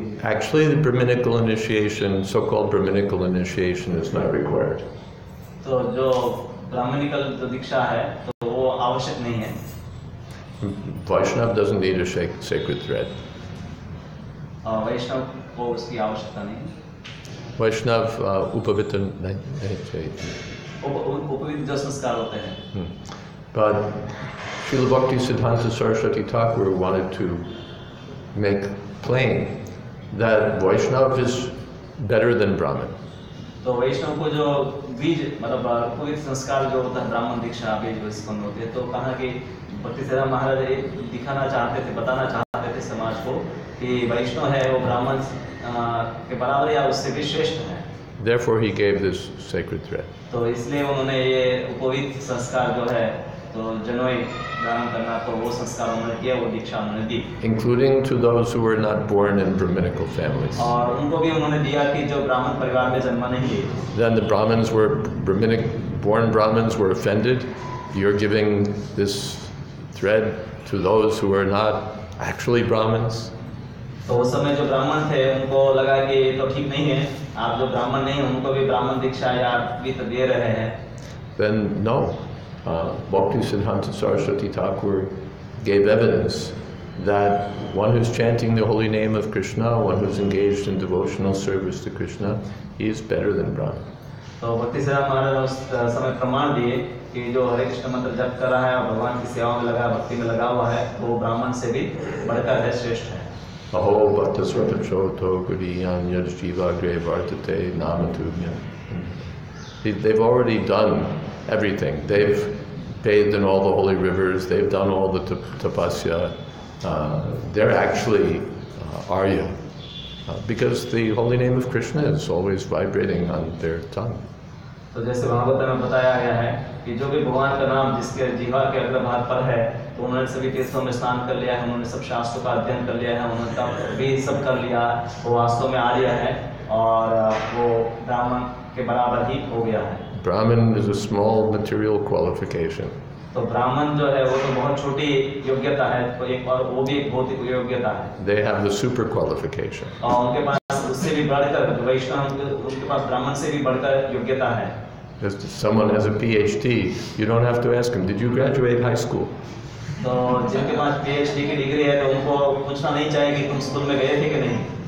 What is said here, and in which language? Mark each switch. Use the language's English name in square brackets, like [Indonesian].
[English] Actually the Brahminical initiation, so-called Brahminical initiation, is not required. [Hindi] तो जो Brahminical जो दीक्षा है तो वो आवश्यक नहीं है। [English] Vaishnava doesn't need a sacred thread. [Hindi] वैष्णव को उसकी आवश्यकता नहीं है। Vaishnava upavita नहीं चाहिए। उपवित जो संस्कार होते हैं। [English] But Srila Bhakti Siddhanta Saraswati Thakur wanted to make plain that Vaishnava is better than Brahmin. [Hindi] तो वैष्णव को जो बीज मतलब उपवित संस्कार जो होता है ब्राह्मण दीक्षा बीज उत्पन्न होते हैं, तो कहा कि भक्ति सिद्धांत महाराज ये दिखाना चाहते थे, बताना चाहते थे समाज को कि वैष्णव है वो ब्राह्मण के बराबर या उससे भी श्रेष्ठ है। [English] Therefore he gave this sacred thread. [Hindi] तो इसलिए उन्होंने ये उपवित संस्कार जो है तो जनोई धारण करना, तो वो संस्कार उन्होंने किया, वो दीक्षा उन्होंने दी। [English] Including to those who were not born in Brahminical families. [Hindi] और उनको भी उन्होंने दिया कि जो ब्राह्मण परिवार में जन्म नहीं लिए। [English] Then the Brahmins were born Brahmins were offended. You're giving this thread to those who are not actually Brahmins. [Hindi] तो उस समय जो ब्राह्मण थे उनको लगा कि ये तो ठीक नहीं है, आप जो ब्राह्मण नहीं हैं उनको भी ब्राह्मण दीक्षा या वित्त दे रहे हैं। [English] Then no. Bhakti Siddhanta Saraswati Thakur gave evidence that one who's chanting the holy name of Krishna, one who's engaged in devotional service to Krishna, he is better than Brahman. [Hindi] तो भक्ति सिद्धांत महाराज उस समय प्रमाण दिए कि जो हरे कृष्ण मंत्र जप कर रहा है और भगवान की सेवा में लगा, भक्ति में लगा हुआ है, वो ब्राह्मण से भी बढ़कर है, श्रेष्ठ है। [Sanskrit] Aho bhakta sratachoto gudiyan yajjivagre vartate namatubhyam. [English] They've already done everything. They've bathed in all the holy rivers. They've done all the tapasya. They're actually Arya, because the holy name of Krishna is always vibrating on their tongue. [Hindi] तो जैसे भागवत में बताया गया है कि जो भी भगवान का नाम जिसके जीवा के अग्रभाग पर है, तो उन्होंने सभी तीर्थों में स्नान कर लिया है, उन्होंने सब शास्त्रों का अध्ययन कर लिया है, उन्होंने तप भी सब कर लिया, वो वास्तव में आर्य है और वो ब्राह्मण के बराबर ही हो गया है। [English] Brahmin is a small material qualification. [Hindi] तो ब्राह्मण जो है वो तो बहुत छोटी योग्यता है, तो एक और वो भी एक भौतिक योग्यता है। [English] They have the super qualification. [Hindi] और उनके पास उससे भी बढ़कर जो वैष्णव उनके पास ब्राह्मण से भी बढ़कर योग्यता है। [English] If someone has a PhD, you don't have to ask him, did you graduate high school? [Hindi] तो जिनके पास PhD की डिग्री है तो उनको पूछना नहीं चाहिए कि तुम स्कूल में गए थे कि नहीं।